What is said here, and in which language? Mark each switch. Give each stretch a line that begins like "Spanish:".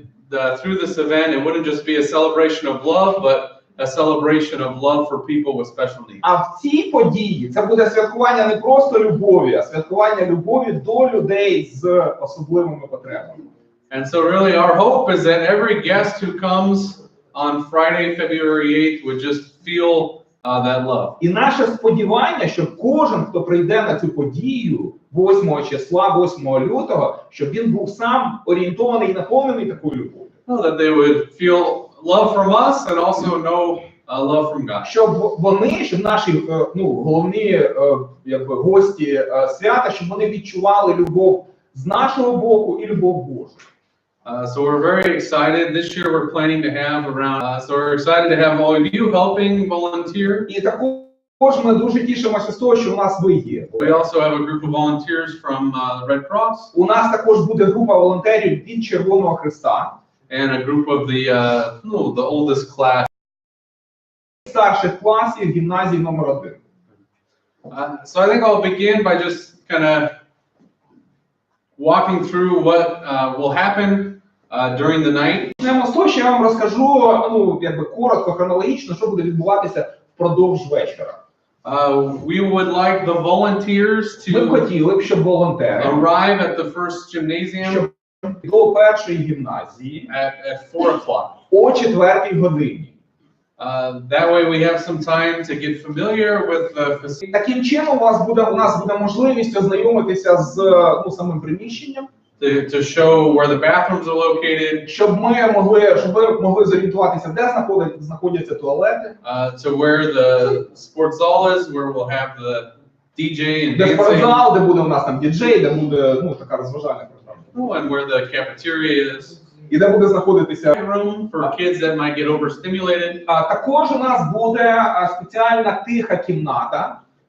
English: Through this event, it wouldn't just be a celebration of love, but a celebration of love for people with special needs.
Ukrainian: А в цій події це буде святкування не просто любові, а святкування любові до людей з особливими потребами.
English: And so really our hope is that every guest who comes on Friday, February 8th would just feel that love.
Ukrainian: І наше сподівання, що кожен, хто прийде на цю подію 8 числа, 8 лютого, щоб він був сам орієнтований і наповнений такою любов'ю.
English: That they would feel love from us and also know love from God.
Ukrainian: Щоб наші головні гості свята, щоб вони відчували любов з нашого боку і любов Божу.
English: So we're very excited. This year we're planning to have around, so we're excited to have all of you helping volunteer.
Ukrainian: І також ми дуже тішимося з того, що у нас ви є.
English: We also have a group of volunteers from the Red Cross.
Ukrainian: У нас також буде група волонтерів від Червоного Хреста.
English: And a group of the oldest class.
Ukrainian: Старших класів гімназії номер 1.
English: So I think I'll begin by just kind of walking through what will happen during the night.
Ukrainian: Почнемо з того, що я вам розкажу, коротко, хронологічно, що буде відбуватися впродовж вечора.
English: We would like the volunteers
Ukrainian: Ми б хотіли, щоб волонтери
English: arrive at the first gymnasium
Ukrainian: до першої гімназії
English: at 4 o'clock.
Ukrainian: о 4 годині.
English: That way we have some time to get familiar with the facility.
Ukrainian: Таким чином у нас буде можливість ознайомитися з самим приміщенням.
English: To show where the bathrooms are located.
Ukrainian: Щоб ви могли зорієнтуватися, де знаходяться туалети.
English: To where the sports zall is, where we'll have the DJ and
Ukrainian: де
English: dancing.
Ukrainian: спортзал, де буде у нас там діджей, де буде така розважальна програма.
English: And where the cafeteria is.
Ukrainian: І де буде знаходитися
English: room for kids that might get overstimulated.
Ukrainian: Також у нас буде спеціальна тиха кімната.